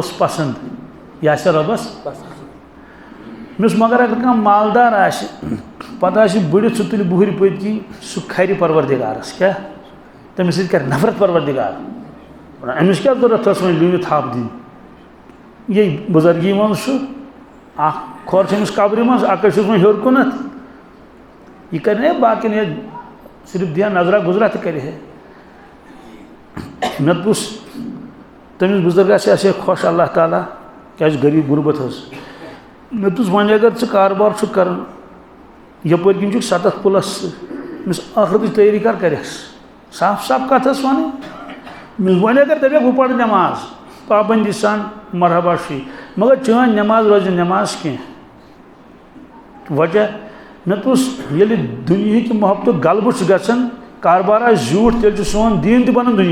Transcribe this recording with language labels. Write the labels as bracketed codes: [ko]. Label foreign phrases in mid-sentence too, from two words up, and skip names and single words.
[ks] رۄبس پسنٛد یہِ آسہِ رۄبس مس مگر اگر کانٛہہ مالدار آسہِ پتہٕ آسہِ بٔڑِتھ سُہ تُلہِ بُہرِ پٔتۍ کِنۍ سُہ کھرِ پروردگارس کیٛاہ تٔمِس سۭتۍ کرِ نفرت پروردگار أمِس کیٛاہ ضروٗرت ٲس وۄنۍ بیٚیہِ تھپھ دِنۍ یہِ بُزرگی منٛز چھُ اکھ کھۄر چھِ أمِس قبرِ منٛز اکھ چھُس وۄنۍ ہیوٚر کُنتھ یہِ کرِ نہ باقین ہے صرف دِیا نظرا گُزرا تہِ کرِ ہے مےٚ دوٚپُس تٔمِس بُزرگس آسہِ ہے خۄش اللہ تعالیٰ کیٛازِ غریٖب غُربت ٲس مےٚ دوٚپُس وۄنۍ اگر ژٕ کاربار چھُکھ کران یپٲرۍ کِنۍ چھُکھ 7 پٕلس أمِس ٲخرتٕچ تیٲری کر کَرٮ۪کھ صاف صاف کتھ ٲس وَنٕنۍ وۄنۍ اگر دَپٮ۪کھ بہٕ پرٕ نٮ۪ماز پابندی سان مرحبا چھُے مگر چٲنۍ نٮ۪ماز روزِ نہٕ نٮ۪ماز کینٛہہ وجہ مےٚ دوٚپُس ییٚلہِ دُنیہِکہِ محبتُک غلبہٕ چھُ گژھان کاربار آسہِ زیوٗٹھ تیٚلہِ چھُ سون دیٖن تہِ بنان دُنیا